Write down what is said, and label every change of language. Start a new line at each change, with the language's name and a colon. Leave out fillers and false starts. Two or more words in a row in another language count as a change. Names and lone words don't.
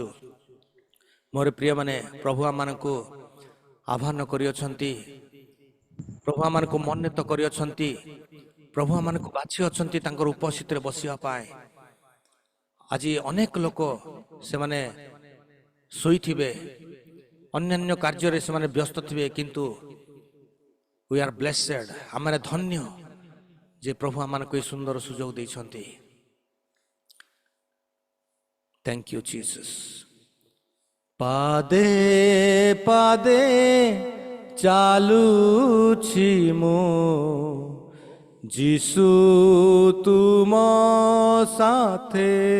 Odia: ମୋର ପ୍ରିୟମାନେ, ପ୍ରଭୁ ଆମମାନଙ୍କୁ ଆହ୍ୱାନ କରିଅଛନ୍ତି, ପ୍ରଭୁ ଆମମାନଙ୍କୁ ମନୋନୀତ କରିଅଛନ୍ତି, ପ୍ରଭୁ ଆମମାନଙ୍କୁ ବାଛି ଅଛନ୍ତି ତାଙ୍କର ଉପସ୍ଥିତିରେ ବସିବା ପାଇଁ। ଆଜି ଅନେକ ଲୋକ ସେମାନେ ଶୋଇଥିବେ, ଅନ୍ୟାନ୍ୟ କାର୍ଯ୍ୟରେ ସେମାନେ ବ୍ୟସ୍ତ ଥିବେ, କିନ୍ତୁ
English: we are blessed,
Odia: ଆମେ ଧନ୍ୟ ଯେ ପ୍ରଭୁ ଆମମାନଙ୍କୁ ଏହି ସୁନ୍ଦର ସୁଯୋଗ ଦେଇଛନ୍ତି।
English: Thank you Jesus।
Odia: ପାଦେ ପାଦେ ଚାଲୁଛି ମୁଁ, ଯୀଶୁ ତୁମ ସାଥେ।